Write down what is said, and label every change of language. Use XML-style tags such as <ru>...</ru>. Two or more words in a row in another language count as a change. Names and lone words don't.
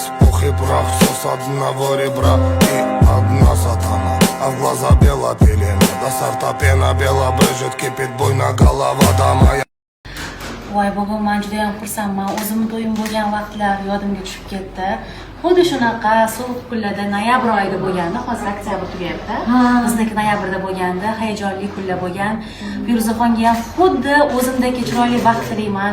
<ru>пух и прах, все с одного ребра и одна сатана, а в глаза бела пелена, до сорта пена бела брызжет, кипит буйно голова да моя.</ru> <uz>Voy bugun men juda ham xursandman. O'zim to'yim bo'lgan vaqtlar yodimga tushib ketdi. Xuddi shunaqa sovuq kunlarda noyabr oyida bo'lganda, hozir oktyabr tugayapti. Bizniki noyabrda bo'lganda, hayajonli kunlar bo'lgan. Feruzaxonga ham xuddi o'zimdek chiroyli baxt tilayman.</uz>